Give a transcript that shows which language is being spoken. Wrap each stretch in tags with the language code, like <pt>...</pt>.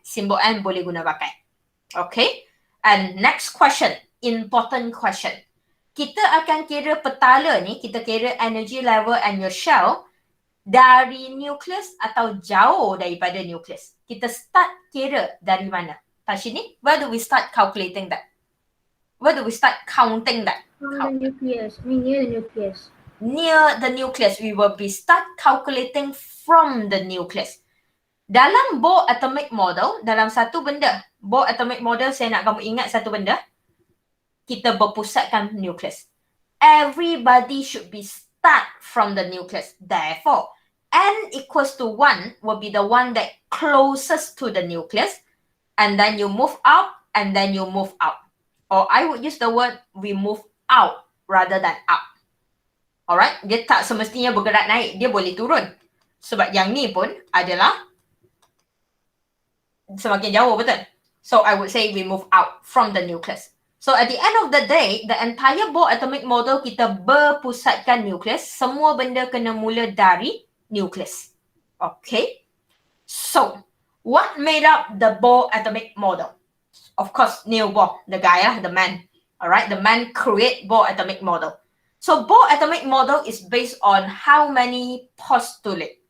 <ms>Simbol N boleh guna pakai.</ms> <en>Okay. And next question. Important question.</en> <ms>Kita akan kira petala ni, kita kira</ms> <en>energy level and your shell</en> <ms>dari nukleus atau jauh daripada nukleus? Kita start kira dari mana?</ms> <en>Tashini, where do we start calculating that? Where do we start counting that? From the nucleus. Near the nucleus. Near the nucleus, we will be start calculating from the nucleus.</en> <ms>Dalam Bohr atomic model, dalam satu benda, Bohr atomic model, saya nak kamu ingat satu benda, kita berpusatkan nucleus.</ms> <en>Everybody should be start from the nucleus. Therefore, n equals to 1 will be the one that closest to the nucleus, and then you move out, and then you move out. Or I would use the word we move out rather than up.</en> <ms>Alright, dia tak semestinya bergerak naik, dia boleh turun. Sebab yang ni pun adalah semakin jauh, betul?</ms> <en>So I would say we move out from the nucleus. So at the end of the day, the entire Bohr atomic model</en> <ms>kita berpusatkan nucleus. Semua benda kena mula dari nucleus.</ms> <en>Okay? So, what made up the Bohr atomic model? Of course, Niels Bohr, the guy, the man. Alright, the man create Bohr atomic model. So, Bohr atomic model is based on how many postulate?</en>